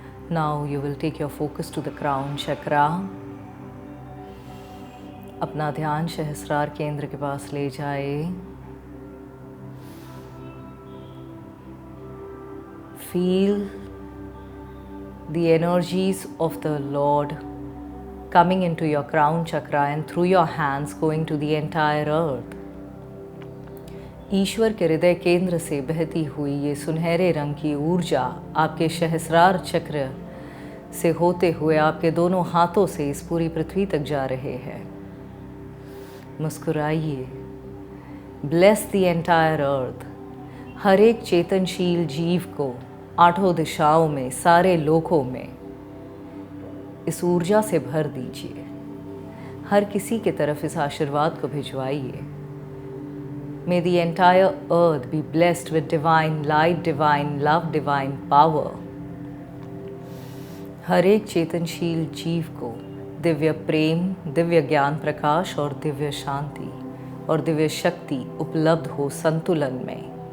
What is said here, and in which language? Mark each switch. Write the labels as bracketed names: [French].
[English] Now you will take your focus to the crown chakra. [Hindi] अपना ध्यान सहस्रार केंद्र के पास ले जाए. [English] Feel the energies of the Lord coming into your crown chakra and through your hands going to the entire earth. [Hindi] ईश्वर के हृदय केंद्र से बहती हुई ये सुनहरे रंग की ऊर्जा आपके सहस्रार चक्र से होते हुए आपके दोनों हाथों से इस पूरी पृथ्वी तक जा रहे हैं. मुस्कुराइए. [English] Bless the entire earth. [Hindi] हर एक चेतनशील जीव को आठों दिशाओं में, सारे लोकों में इस ऊर्जा से भर दीजिए. हर किसी के तरफ इस आशीर्वाद को भिजवाइए. [English] May the entire earth be blessed with divine light, divine love, divine power. [Hindi] हर एक चेतनशील जीव को दिव्य प्रेम, दिव्य ज्ञान प्रकाश और दिव्य शांति और दिव्य शक्ति उपलब्ध हो संतुलन में.